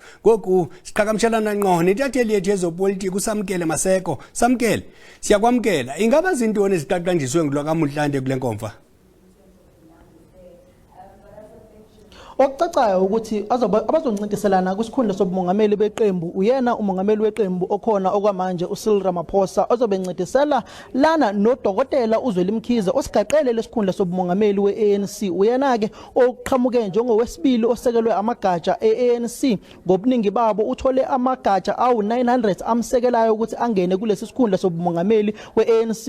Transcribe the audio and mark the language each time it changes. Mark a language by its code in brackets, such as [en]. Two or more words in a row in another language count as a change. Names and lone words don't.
[xh] Ngoku siqhagamshelana ngqo netatheli yethu yezopolitiki uSamkele Maseko. Samkele, siyakwamkela. Ingaba zintoni ezitaqanjiswe ngulwa kaMotlanthe kule nkomfa? [zu] Okucacayo ukuthi abazoncintiselana kwisikhundla sobumongameli beqembu uyena umongameli weqembu okhona okwamanje uCyril Ramaphosa ozobencintisela lana nodokotela uZwelimkhize osigaqele lesikhundla sobumongameli we-ANC. Uyena ke oqhamuke njengowesibili osekelwe amagatsha e-ANC ngobuningi babo uthole amagatsha awu-900 amsekelayo ukuthi angene kulesi sikhundla sobumongameli we-ANC.